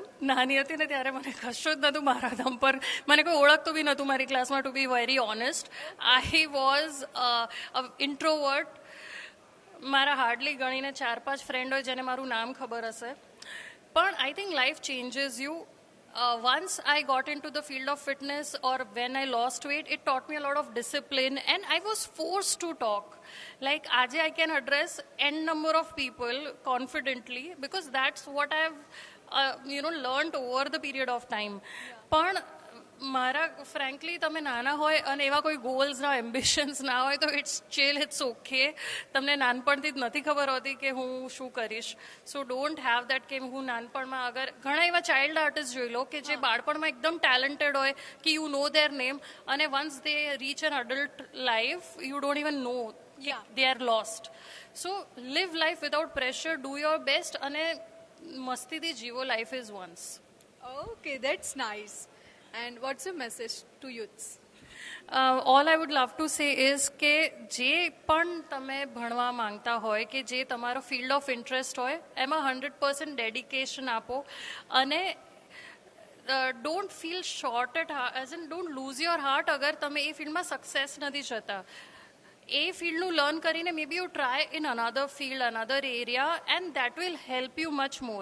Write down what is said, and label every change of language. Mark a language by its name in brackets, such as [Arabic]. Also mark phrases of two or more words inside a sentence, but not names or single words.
[Gujarati] નાની હતી ને ત્યારે મને કશું જ નહોતું મારા દમ પર. મને કોઈ ઓળખતું બી નહોતું મારી ક્લાસમાં, [English] to be very honest. I was introvert. [Gujarati] મારા હાર્ડલી ગણીને 4-5 ફ્રેન્ડ હોય જેને મારું નામ ખબર હશે. [English] પણ I think life changes you. Once I got into the field of fitness or when I lost weight, it taught me a lot of discipline and I was forced to talk. Like, aaj I can address n number of people confidently because that's what I've, learned over the period of time. [Gujarati] પણ મારા ફ્રેન્કલી તમે નાના હોય અને એવા કોઈ ગોલ્સ ના એમ્બિશન્સ ના હોય તો [English] it's chill, it's okay. [Gujarati] તમને નાનપણથી જ નથી ખબર હોતી કે હું શું કરીશ. [English] so don't have that [Gujarati] કે હું નાનપણમાં અગર ઘણા એવા ચાઇલ્ડ આર્ટિસ્ટ જોઈ લો કે જે બાળપણમાં એકદમ ટેલેન્ટેડ હોય કે [English] you know their name અને once they reach an adult life you don't even know they are lost. so live life without pressure, do your best [Gujarati] અને મસ્તીથી જીવો. [English] life is once. okay, that's nice. And what's your message to youths? All I would love to say is [Gujarati] કે જે પણ તમે ભણવા માંગતા હોય કે જે તમારો [English] field of interest [Gujarati] હોય એમાં 100% ડેડિકેશન આપો અને [English] don't feel short at as in don't lose your heart [Gujarati] અગર તમે એ ફિલ્ડમાં સક્સેસ નથી જતા. એ ફિલ્ડનું લર્ન કરીને [English] maybe you try in another field, another area and that will help you much more.